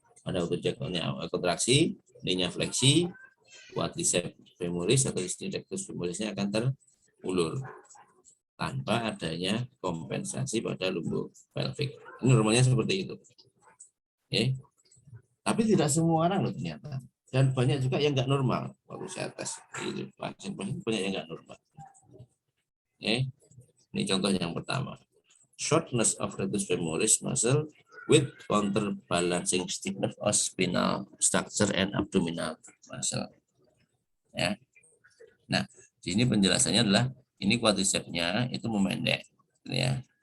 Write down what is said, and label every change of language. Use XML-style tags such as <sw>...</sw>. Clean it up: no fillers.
<id>Pada waktu kontraksi, ininya fleksi, quadriceps femoris atau rectus femorisnya akan terulur tanpa adanya kompensasi pada lumbung pelvik. Ini normalnya seperti itu. Oke. Tapi tidak semua orang loh ternyata. Dan banyak juga yang nggak normal waktu saya tes. Pasien-pasien banyak yang nggak normal. Oke. Ini contoh yang pertama.</id> <en>Shortness of rectus femoris muscle with counterbalancing stiffness of spinal structure and abdominal muscle. Ya.</en> <id>Nah, di sini penjelasannya adalah ini quadricepsnya itu memendek, ya.</id>